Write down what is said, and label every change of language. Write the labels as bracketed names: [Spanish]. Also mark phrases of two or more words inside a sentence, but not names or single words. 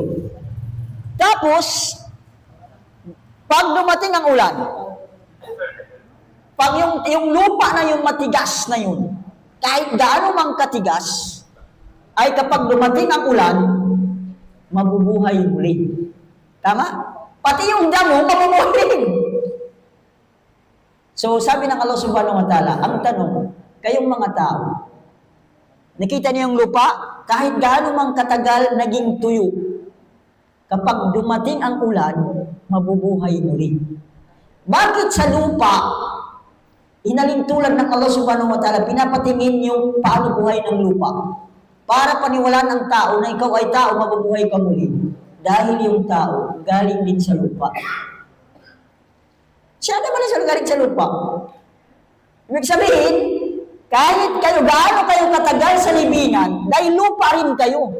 [Filipino] Tapos, pag dumating ang ulan, pag yung lupa na yung matigas na yun, kahit gaano mang katigas, ay kapag dumating ang ulan, mabubuhay muli. Tama? Pati yung damo, mabubuhay. So, sabi ng Allah [Arabic] سبحانه وتعالى, [Filipino] ang tanong, kayong mga tao, nakita niyo yung lupa, kahit gaano mang katagal naging tuyo, kapag dumating ang ulan, mabubuhay muli. Bakit sa lupa, inalintulan ng Allah [Arabic] سبحانه وتعالى, [Filipino] pinapatingin yung paano buhay ng lupa. Para paniwalaan ng tao na ikaw ay tao, mabubuhay ka muli. Dahil yung tao, galing din sa lupa. Siya naman siya galing sa lupa. Ibig sabihin, kahit kayo, gaano kayo katagal sa libingan, dahil lupa rin kayo.